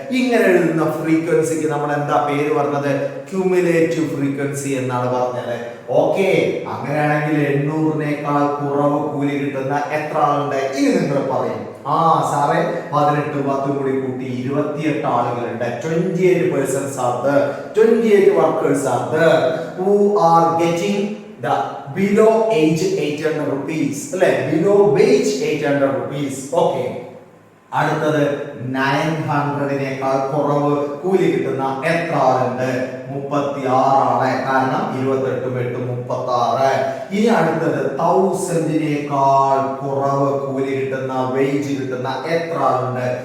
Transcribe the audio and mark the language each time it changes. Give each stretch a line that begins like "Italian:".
Malayalam: ഇങ്ങനെ എഴുതുന്ന ഫ്രീക്വൻസിക്ക് നമ്മൾ എന്താ പേര് പറഞ്ഞത്? ക്യുമുലേറ്റീവ് ഫ്രീക്വൻസി എന്നാണ് പറഞ്ഞത്. ഓക്കെ, അങ്ങനെയാണെങ്കിൽ 800-നേക്കാൾ കുറവ് കൂലി കിട്ടുന്ന എത്ര ആളുണ്ട്? ഇനി നിങ്ങൾ പറയും, സാറേ 18 10 കൂടി കൂട്ടി 28 ആളുകളുണ്ട്.
English: 28 persons are there. 28 workers are there who are getting the below age 800 rupees. അല്ലേ? below wage 800 rupees.
Malayalam: ഓക്കെ, അടുത്തത് 900-നേക്കാൾ കുറവ് കൂലി കിട്ടുന്ന എത്ര ആളുണ്ട്? 36 ആണ്. കാരണം 28 8 36. ഇനി അടുത്തത് 1000-നേക്കാൾ കുറവ് കൂലി കിട്ടുന്ന വേജ് കിട്ടുന്ന എത്ര ആളുണ്ട്?